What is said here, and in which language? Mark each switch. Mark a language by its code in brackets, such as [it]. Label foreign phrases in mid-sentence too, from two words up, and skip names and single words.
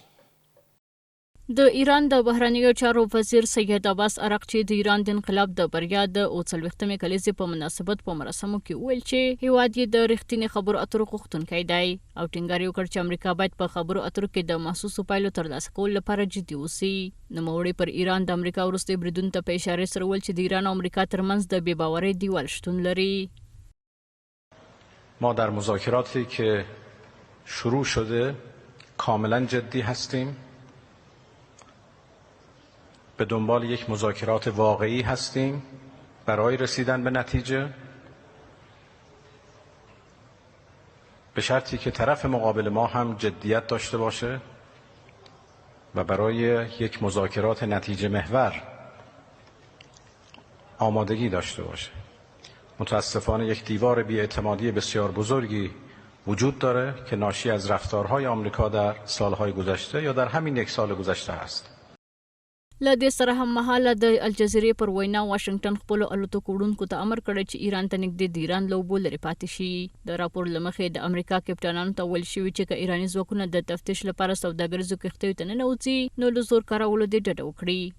[ps] د ایران د بهرنیو چارو وزیر سید عباس عراقچي د ایران د انقلاب د بریا د 40مې کلیزې په مناسبت په مراسمو کې وویل چې هیواد یې د رښتینې خبرو اترو غوښتونکی دی او ټینګار یې وکړ چې امریکا باید په خبرو اترو کې د محسوسو پایلو ترلاسه کولو لپاره جدي اوسي. نوموړي پر ایران د امریکا وروستی بریدونو ته په اشارې سره وویل چې د ایران او امریکا ترمنځ د بې باورۍ دیوال شتون لري. [fa] ما در مذاکراتی که شروع شده کاملا جدی هستیم. به دنبال یک مذاکرات واقعی هستیم برای رسیدن به نتیجه، به شرطی که طرف مقابل ما هم جدیت داشته باشه و برای یک مذاکرات نتیجه محور آمادگی داشته باشه. متاسفانه یک دیوار بی‌اعتمادی بسیار بزرگی وجود داره که ناشی از رفتارهای آمریکا در سالهای گذشته یا در همین یک سال گذشته است. [ps] له دې سره هم مهاله د الجزیرې پر وینا واشنگټن خپلو الوتکو وړونکو ته امر کړی چې ایران ته نږدې د ایران له اوبو لرې پاتې شي. د راپور له مخې د امریکا کپټانانو ته ویل شوي چې که ایراني ځواکونه د تفتیش لپاره سوداګریزو کښتیو ته ننوځي نو له زور کارولو دې ډډه وکړي.